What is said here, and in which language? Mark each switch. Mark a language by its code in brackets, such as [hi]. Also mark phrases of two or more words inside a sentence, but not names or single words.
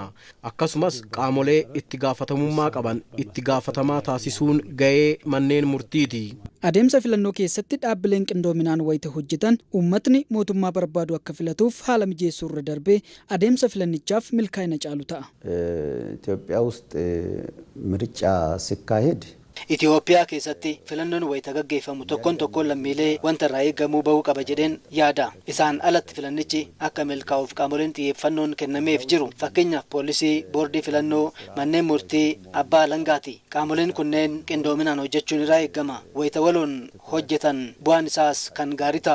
[om] Akkasumas qaamolee itti gaafatamummaa qaban itti gaafatamaa taasisuun ga'ee manneen murtiiti. Adeemsa filannoo keessatti dhaabbileen qindoominaan wayita hojjetan uummatni mootummaa barbaadu akka filatuuf haala mijeessuu irra darbee adeemsa filannichaaf milkaa'ina caalu ta'a. [am] ኢትዮጵያ ውስጥ ምርጫ ሲካሄድ [om] Itoophiyaa keessatti filannoon wayita gaggeeffamu tokkoon lammiilee wanta irraa eegamuu bahuu qaba jedheen yaada. Isaan alatti filannichi akka milkaa'uuf qaamoleen xiyyeeffannoon kennameef jiru. Fakkeenyaaf poolisii, boordii filannoo, manneen murtii, abbaa alangaati. Qaamoleen kunneen qindoominaan hojjechuun irraa eegama. Wayita waloon hojjetan bu'aan isaas kan gaarii ta'a.